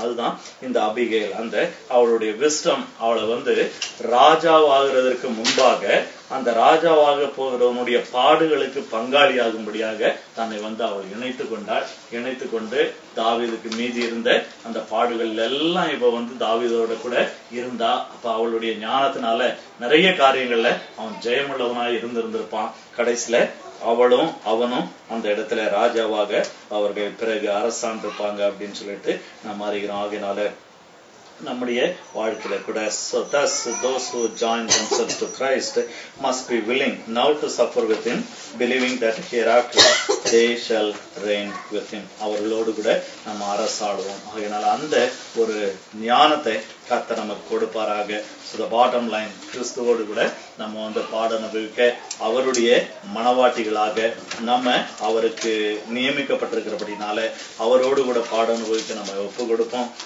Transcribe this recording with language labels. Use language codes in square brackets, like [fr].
[ta] அதுதான் இந்த அபிகேல். அந்த அவளுடைய விஸ்டம் அவளை வந்து ராஜாவாகிறதற்கு முன்பாக அந்த ராஜாவாக போகிறவனுடைய பாடுகளுக்கு பங்காளியாகும்படியாக தன்னை வந்து அவள் இணைத்து கொண்டு தாவீதுக்கு மீதி இருந்த அந்த பாடுகள் எல்லாம் இப்ப வந்து தாவீதோட கூட இருந்தா. அப்ப அவளுடைய ஞானத்தினால நிறைய காரியங்கள்ல அவன் ஜெயமுள்ளவனாய் இருந்திருப்பான். கடைசியில அவனும் அந்த இடத்துல ராஜாவாக அவர்கள் பிறகு அரசாண்டிருப்பாங்க அப்படின்னு சொல்லிட்டு நம்ம அறிகிறோம். ஆகையினால நம்முடைய வாழ்க்கையில கூட [en] thus those who join themselves to Christ must be willing now to suffer with him, believing that hereafter they shall reign with him. [ta] அவர்களோடு கூட நம்ம அரசாடுவோம். ஆகையினால அந்த ஒரு ஞானத்தை கர்த்தர் நமக்கு கொடுப்பாராக. [en] So the bottom line, [ta] கிறிஸ்துவோடு கூட நம்ம வந்து பாட அனுபவிக்க அவருடைய மனவாட்டிகளாக நம்ம அவருக்கு நியமிக்கப்பட்டிருக்கிறபடினால அவரோடு கூட பாட அனுபவிக்க நம்ம ஒப்பு கொடுப்போம்.